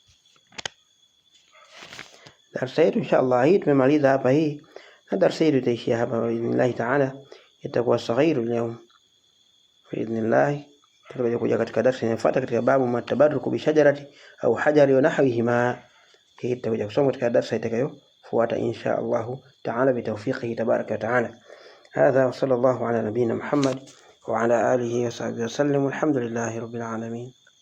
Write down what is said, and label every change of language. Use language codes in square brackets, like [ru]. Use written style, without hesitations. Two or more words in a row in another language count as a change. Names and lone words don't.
[sw] Darasa yetu inshallah hii tumemaliza hapa hii, na darasa yetu itaishia hapa [ar] بإذن الله تعالى. [sw] Itakuwa saghiru leo biidhnillah. Tutakuja katika darasa inayofuata katika [ar] باب من تبرك بشجرة أو حجر ونحوهما. [sw] Hii tutakuja kusoma katika darasa itakayofuata [ar] إن شاء الله تعالى بتوفيقه تبارك وتعالى. هذا وصلى الله على نبينا محمد وعلى آله وصحبه وسلم والحمد لله رب العالمين.